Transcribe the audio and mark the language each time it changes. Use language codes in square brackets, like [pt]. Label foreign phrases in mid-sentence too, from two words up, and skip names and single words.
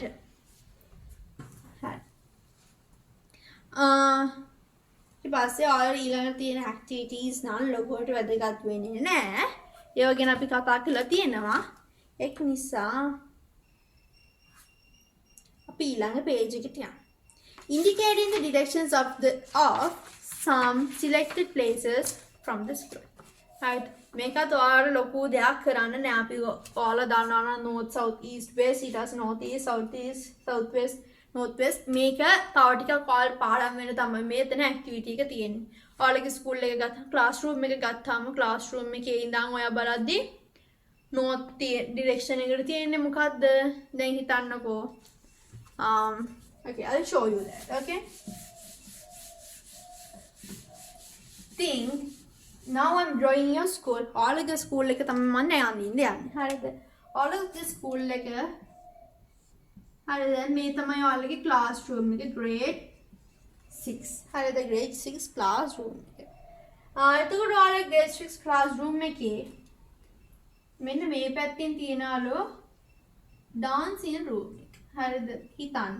[si] හරි. ඊට පස්සේ ඔයාලා ඊළඟ තියෙන ඇක්ටිවිටීස් නම් ලොකුවට වැදගත් වෙන්නේ නැහැ. ඒව ගැන අපි කතා කරලා තියෙනවා. ඒක නිසා අපි ඊළඟ page එකට යමු. [en] Indicating the directions of some selected places from the scroll. Right. [si] මේකත් ඔයාලට ලොකු දෙයක් කරන්න නෑ. අපි ඔයාලා දන්නවා නම් [en] north south east west ඊට පස්සේ north east south east south west north west [si] මේක තව ටිකක් ඔයාලා පාඩම් වෙන තමයි මෙතන activity එක තියෙන්නේ. ඔයාලගේ ස්කූල් එක ගත්තාම classroom එක ගත්තාම classroom එකේ ඉඳන් ඔයා බලද්දි [en] north direction [si] එකට තියෙන්නේ මොකද්ද? දැන් හිතන්නකෝ. [en] Okay, I'll show you that. Okay. Think. Now I'm drawing your school. All of the school [si] එක තමයි මම යන්නේ. හරිද? [en] All of the school [si] එක හරිද? මේ තමයි ඔයාලගේ classroom එක grade 6. හරිද? grade 6 classroom එක. එතකොට ඔයාලගේ grade 6 classroom එකේ මෙන්න මේ පැත්තෙන් තියනලු [en] dancing room [si] එක. හරිද? හිතන්න.